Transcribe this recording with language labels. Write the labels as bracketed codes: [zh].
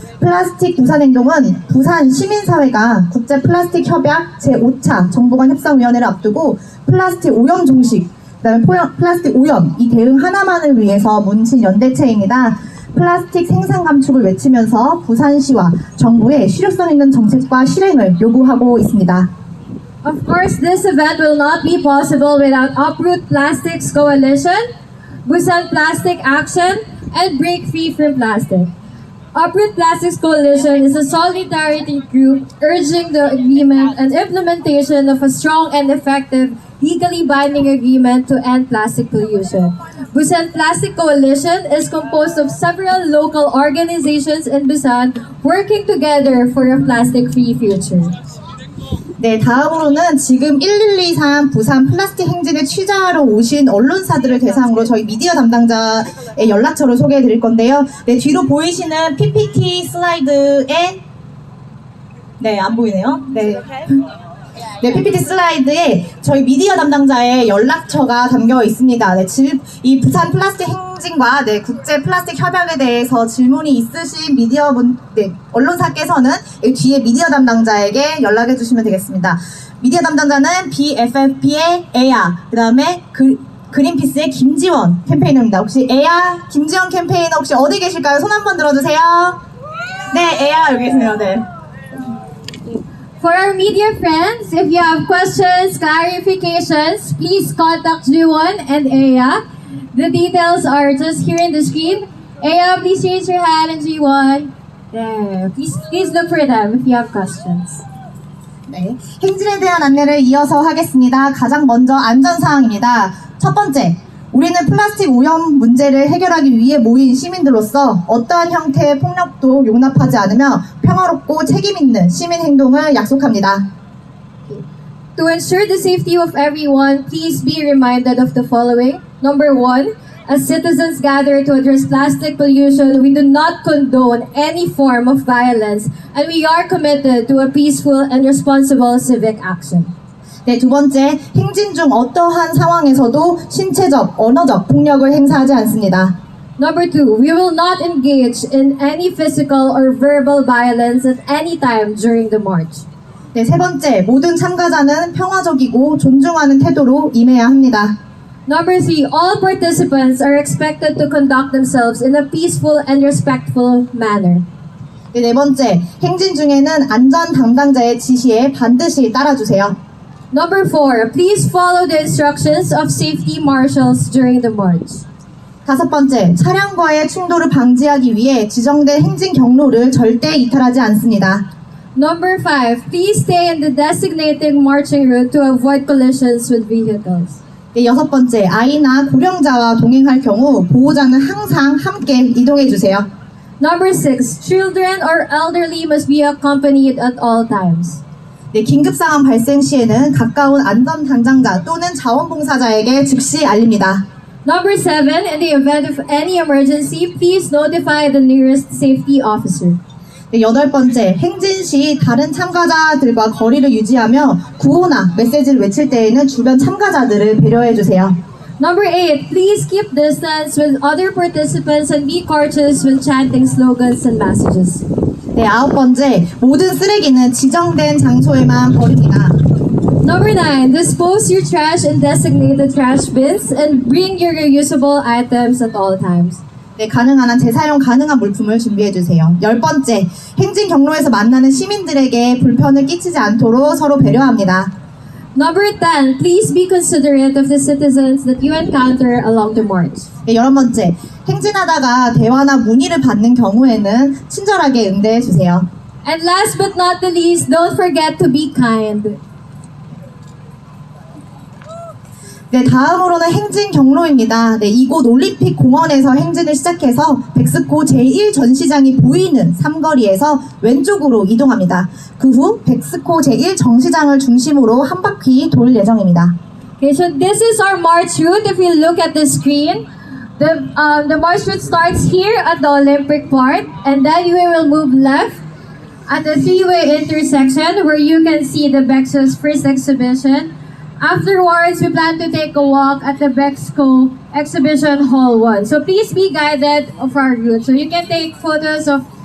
[ko] 플라스틱 부산 행동은 부산 시민사회가 국제 플라스틱 협약 제5차 정부간 협상위원회를 앞두고 플라스틱 오염 종식, 그다음에 플라스틱 오염 이 대응 하나만을 위해서 뭉친 연대체입니다. 플라스틱 생산 감축을 외치면서 부산시와 정부의 실효성 있는 정책과 실행을 요구하고 있습니다. [en] Of course, this event will not be possible without Uproot Plastics Coalition, Busan Plastic Action, and Break Free from Plastic. Uproot Plastics Coalition is a solidarity group urging the agreement and implementation of a strong and effective legally binding agreement to end plastic pollution. Busan Plastic Coalition is composed of several local organizations in Busan working together for a plastic-free future. [ko] 네, 다음으로는 지금 1123 부산 플라스틱 행진에 취재하러 오신 언론사들을 대상으로 저희 미디어 담당자의 연락처를 소개해 드릴 건데요. 네, 뒤로 보이시는 PPT 슬라이드에 네, 안 보이네요. 네. 네, PPT 슬라이드에 저희 미디어 담당자의 연락처가 담겨 있습니다. 네, 이 부산 플라스틱 행진과 네, 국제 플라스틱 협약에 대해서 질문이 있으신 언론사께서는 이 뒤에 미디어 담당자에게 연락해 주시면 되겠습니다. 미디어 담당자는 BFFP의 에야, 그 다음에 그린피스의 김지원 캠페이너입니다. 혹시 에야, 김지원 캠페이너 혹시 어디 계실까요? 손 한번 들어주세요. 네, 에야 여기 계세요. 네. [en] For our media friends, if you have questions, clarifications, please contact Juwon and Aya. The details are just here in the screen. Aya, please raise your hand, and Juwon. There. Please look for them if you have questions. [ko] 네, 행진에 대한 안내를 이어서 하겠습니다. 가장 먼저 안전사항입니다. 첫 번째, 우리는 플라스틱 오염 문제를 해결하기 위해 모인 시민들로서 어떠한 형태의 폭력도 용납하지 않으며 평화롭고 책임있는 시민 행동을 약속합니다. [en] To ensure the safety of everyone, please be reminded of the following. Number 1, as citizens gather to address plastic pollution, we do not condone any form of violence, and we are committed to a peaceful and responsible civic action. [ko] 네, 두 번째, 행진 중 어떠한 상황에서도 신체적, 언어적 폭력을 행사하지 않습니다. [en] Number 2, we will not engage in any physical or verbal violence at any time during the march. [ko] 네, 세 번째, 모든 참가자는 평화적이고 존중하는 태도로 임해야 합니다. [en] Number 3, all participants are expected to conduct themselves in a peaceful and respectful manner. [ko] 네, 네 번째, 행진 중에는 안전 담당자의 지시에 반드시 따라주세요. [en] Number 4, please follow the instructions of safety marshals during the march. [ko] 다섯 번째, 차량과의 충돌을 방지하기 위해 지정된 행진 경로를 절대 이탈하지 않습니다. [en] Number 5, please stay in the designated marching route to avoid collisions with vehicles. [ko] 네, 여섯 번째, 아이나 고령자와 동행할 경우 보호자는 항상 함께 이동해 주세요. [en] Number 6, children or elderly must be accompanied at all times. [ko] 네, 긴급 상황 발생 시에는 가까운 안전 담당자 또는 자원봉사자에게 즉시 알립니다. [en] Number 7, in the event of any emergency, please notify the nearest safety officer. [ko] 네, 여덟 번째, 행진 시 다른 참가자들과 거리를 유지하며 구호나 메시지를 외칠 때에는 주변 참가자들을 배려해 주세요. [en] Number 8, please keep distance with other participants and be cautious when chanting slogans and messages. [ko] 네, 아홉 번째, 모든 쓰레기는 지정된 장소에만 버립니다. [en] Number 9, dispose your trash in designated trash bins and bring your reusable items at all times. [ko] 네, 가능한 한 재사용 가능한 물품을 준비해 주세요. 열 번째, 행진 경로에서 만나는 시민들에게 불편을 끼치지 않도록 서로 배려합니다. [en] Number 10, please be considerate of the citizens that you encounter along the march. [ko] 네, 열한 번째, 행진하다가 대화나 문의를 받는 경우에는 친절하게 응대해 주세요. [en] And last but not the least, don't forget to be kind. [ko] 네, 다음으로는 행진 경로입니다. 네, 이곳 올림픽 공원에서 행진을 시작해서 백스코 제1전시장이 보이는 삼거리에서 왼쪽으로 이동합니다. 그 후 백스코 제1정시장을 중심으로 한 바퀴 돌 예정입니다. [en] Okay, so this is our march route. If you look at the screen, the march route starts here at the Olympic Park, and then we will move left at the three-way intersection where you can see the Bexco's first exhibition. Afterwards, we plan to take a walk at the Bexco Exhibition Hall 1. So please be guided of our route. So you can take photos of